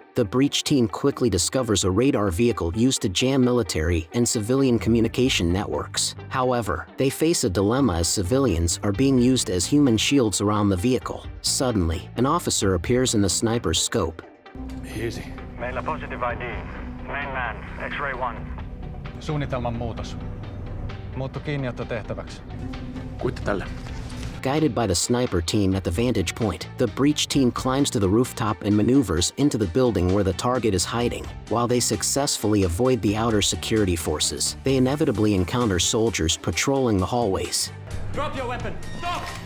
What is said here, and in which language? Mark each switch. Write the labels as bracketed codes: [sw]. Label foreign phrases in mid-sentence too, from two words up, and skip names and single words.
[en] The breach team quickly discovers a radar vehicle used to jam military and civilian communication networks. However, they face a dilemma as civilians are being used as human shields around the vehicle. Suddenly, an officer appears in the sniper's scope. Easy. Meillä positive ID. Main man, X-ray 1. [fi] Suunnitelman muutos. Muuttu kiinniottotehtäväksi. Kuitti tälle. [en] Guided by the sniper team at the vantage point, the breach team climbs to the rooftop and maneuvers into the building where the target is hiding. While they successfully avoid the outer security forces, they inevitably encounter soldiers patrolling the hallways. Drop your weapon! Stop!